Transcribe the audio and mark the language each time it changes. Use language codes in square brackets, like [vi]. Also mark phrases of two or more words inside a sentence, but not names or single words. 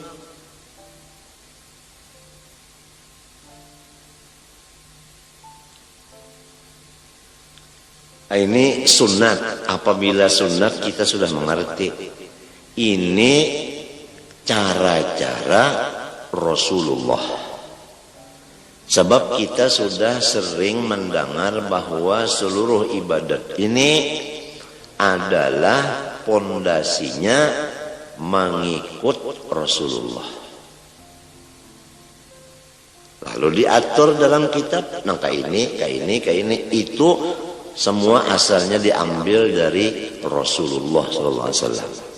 [id] Ini sunat. Apabila sunat kita sudah mengerti. Ini cara-cara Rasulullah. Sebab kita sudah sering mendengar bahwa seluruh ibadat ini adalah pondasinya mengikut Rasulullah. Lalu diatur dalam kitab, kayak ini, itu semua asalnya diambil dari Rasulullah SAW.